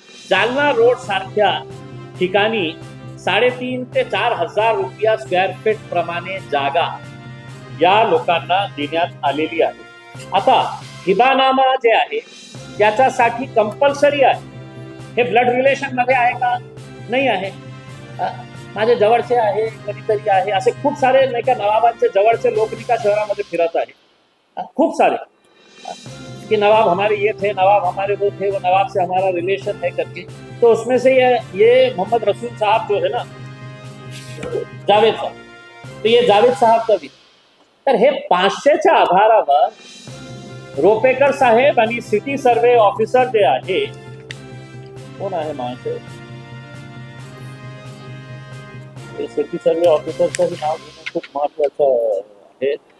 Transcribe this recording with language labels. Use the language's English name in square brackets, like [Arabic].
[Marathi] Jalna road सारख्या ठिकाणी 3,500 ते 4 हजार रुपया स्क्वेअर फीट प्रमाणे जागा या लोकांना देण्यात आलेली आहे. आता हिबानामा जे आहे त्याच्यासाठी कंपल्सरी आहे. हे ब्लड रिलेशन मध्ये आहे का, नाही आहे. माझे जवळचे आहे कधीतरी आहे, असे खूप सारे नाही का नवाबांचे जवळचे लोक निका शहरामध्ये फिरत आहे. [Hindi] खूप सारे कि नवाब हमारे ये थे, नवाब हमारे वो थे, वो नवाब से हमारा रिलेशन है करके. तो उसमें से ये मोहम्मद रसूल साहब जो है ना, जावेद साहब, तो ये जावेद साहब का भी. [Marathi] तर हे 500च्या आधारावर रोपेकर साहेब आणि सिटी सर्वे ऑफिसर जे आहे, कोण आहे माणसे सिटी सर्वे ऑफिसरचं नाव घेणं खूप महत्वाचं आहे.